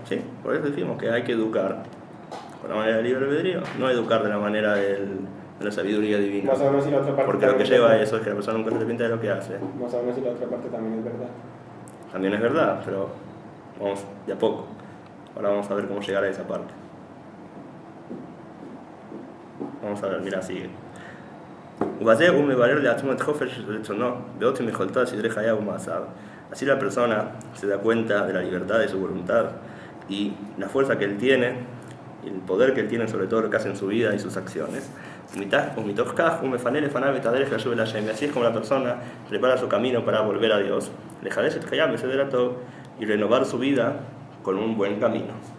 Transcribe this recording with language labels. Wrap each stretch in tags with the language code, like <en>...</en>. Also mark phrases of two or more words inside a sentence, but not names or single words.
<es>Sí, por eso decimos que hay que educar con la manera del libre albedrío, no educar de la manera de la sabiduría divina. Más o menos, y la otra parte, porque lo que lleva a eso es que la persona nunca se arrepiente de lo que hace. Más o menos, y la otra parte también es verdad. También es verdad, pero vamos de a poco. Ahora vamos a ver cómo llegar a esa parte. Vamos a ver, mira, sigue.</es> <he>ובזה הוא מברר לעצמו את חופש רצונו באופן יכולתו סדרי חייו ומעשיו.</he> <es>Así la persona se da cuenta de la libertad de su voluntad y la fuerza que él tiene, y el poder que él tiene sobre todo lo que hace en su vida y sus acciones. Y así es como la persona prepara su camino para volver a Dios, y renovar su vida con un buen camino.</es>